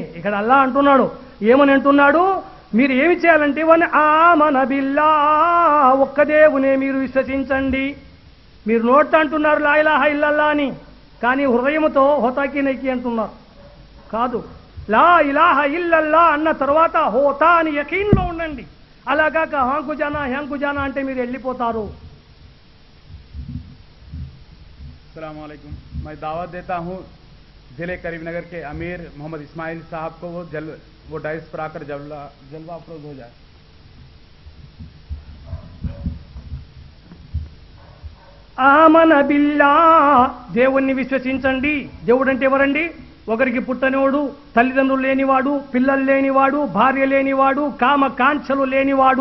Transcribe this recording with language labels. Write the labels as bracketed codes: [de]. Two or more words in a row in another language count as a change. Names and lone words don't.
[te] ఇక్కడ అల్లా అంటున్నాడు, ఏమని అంటున్నాడు? మీరు ఏమి చేయాలంటే [ar] و آمنا بالله, [te] ఒక్క దేవునే మీరు విశ్వసించండి. మీరు నోట్ అంటున్నారు [ar] لا إله إلا الله [te] అని, కానీ హృదయముతో [ur] ہوتا کہ نہیں [te] అంటున్నారు. కాదు, [ar] لا إله إلا الله [te] అన్న తర్వాత హోతా అని యకీన్లో ఉండండి. అలాగాక [ur] ہاں کو جانا یہاں کو جانا [te] అంటే మీరు వెళ్ళిపోతారు. [ar] السلام عليكم. [ur] میں دعوت دیتا ہوں ضلع کریم نگر کے امیر محمد اسماعیل صاحب کو، وہ ڈائس پر آکر جلوہ افروز ہو جائے. [ar] آمنا بالله, [te] దేవుణ్ణి విశ్వసించండి. దేవుడు అంటే ఎవరండి? ఒకరికి పుట్టనివాడు, తల్లిదండ్రులు లేనివాడు, పిల్లలు లేనివాడు, భార్య లేనివాడు, కామ కాంక్షలు లేనివాడు.